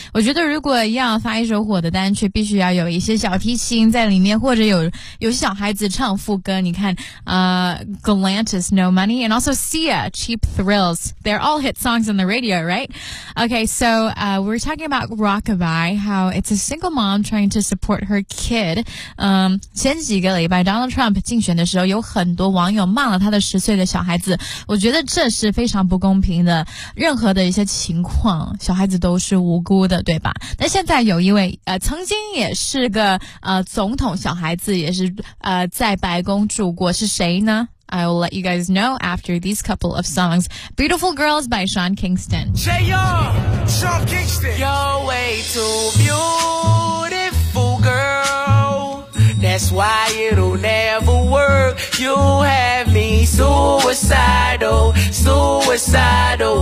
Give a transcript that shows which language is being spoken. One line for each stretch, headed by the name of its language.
Chinese: 我觉得如果要发一首火的单曲，必须要有一些小提琴在里面，或者有小孩子唱副歌。你看Galantis, No Money, and also Sia, Cheap Thrills.
English: They're all hit songs on the radio, right? Okay, so we're talking about Rockabye, how it's a single mom trying to support her kid.
Chinese: 前几个礼拜 Donald Trump 竞选的时候，有很多网友骂了他的十岁的小孩子。我觉得这是非常不公平的，任何的一些情况，小孩子都是无辜的，对吧？那现在有一位曾经也是个总统小孩子，也是在白宫住过，是谁呢？
English: I will let you guys know after these couple of songs. Beautiful Girls by Sean Kingston. Say yo, Sean Kingston. You're way too beautiful, girl. That's why it'll never work. You have me suicidal, suicidal.